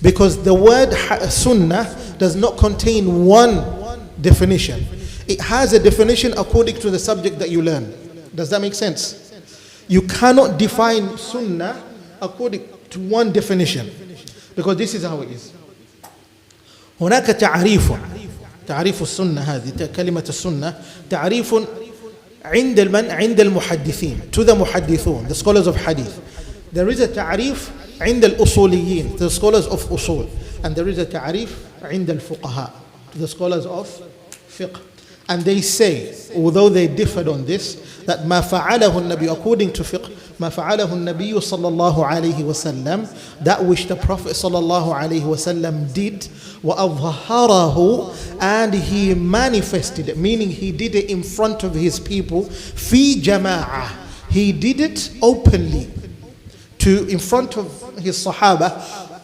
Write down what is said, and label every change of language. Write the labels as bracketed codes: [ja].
[en] Because the word sunnah does not contain one definition. It has a definition according to the subject that you learn. Does that make sense? You cannot define sunnah according to one definition, because this is how it is. [ar] هناك تعريف السنة هذه كلمة السنة تعريف عند المحدثين, [en] to the muhaddithun, the scholars of hadith. There is a [ar] تعريف عند الأصوليين, [en] the scholars of usul, and there is a [ar] تعريف عند الفقهاء, [en] the scholars of fiqh. And they say, although they differed on this, that ما فعله النبي, according to fiqh, [ar] ما فعله النبي صلى الله عليه وسلم, [en] that which the Prophet صلى الله عليه وسلم did, [ar] وأظهره, [en] and he manifested it, meaning he did it in front of his people, [ar] في جماعة, [en] he did it openly, in front of his Sahaba.